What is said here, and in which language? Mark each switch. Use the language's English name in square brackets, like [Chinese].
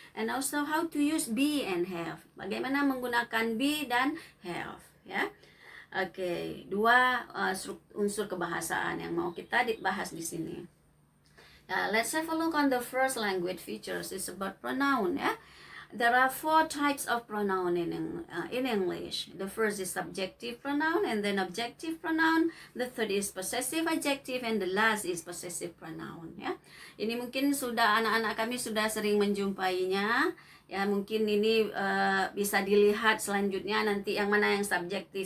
[English] And also how to use be and have. [Indonesian] Bagaimana menggunakan be dan have, ya. Oke, dua unsur kebahasaan yang mau kita bahas di sini. [English] Let's have a look on the first language features. It's about pronoun, ya. There are 4 types of pronoun in English. The first is subjective pronoun, and then objective pronoun. The third is possessive adjective, and the last is possessive pronoun. [Indonesian] Ya, ini mungkin sudah anak-anak kami sudah sering menjumpainya. Ya, mungkin ini bisa dilihat selanjutnya nanti yang mana yang subjektif.